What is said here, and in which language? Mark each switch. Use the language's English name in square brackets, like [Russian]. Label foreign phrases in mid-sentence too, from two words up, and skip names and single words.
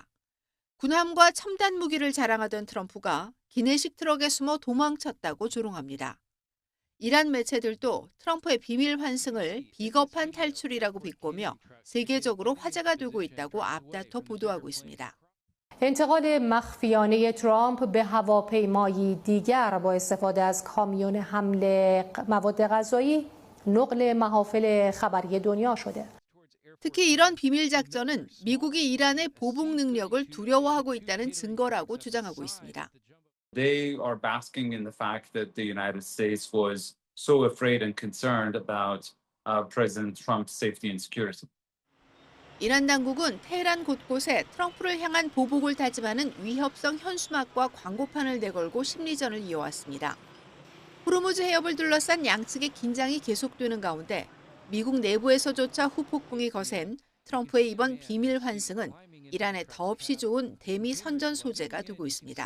[Korean] 군함과 첨단 무기를 자랑하던 트럼프가 기내식 트럭에 숨어 도망쳤다고 조롱합니다. 이란 매체들도 트럼프의 비밀 환승을 비겁한 탈출이라고 비꼬며 세계적으로 화제가 되고 있다고 앞다퉈 보도하고 있습니다. [Persian] انتقاد مخفیانه ترامپ به هواپیمایی دیگر با استفاده از کامیون حمل مواد غذایی نقل محافل خبری دنیا شده. [Korean] 특히 이런 비밀 작전은 미국이 이란의 보복 능력을 두려워하고 있다는 증거라고 주장하고 있습니다. [English] They are basking in the fact that the United States was so afraid and concerned about President Trump's safety and security. [Korean] 이란 당국은 테헤란 곳곳에 트럼프를 향한 보복을 다짐하는 위협성 현수막과 광고판을 내걸고 심리전을 이어왔습니다. 호르무즈 해협을 둘러싼 양측의 긴장이 계속되는 가운데 미국 내부에서조차 후폭풍이 거센 트럼프의 이번 비밀 환승은 이란에 더없이 좋은 대미 선전 소재가 되고 있습니다.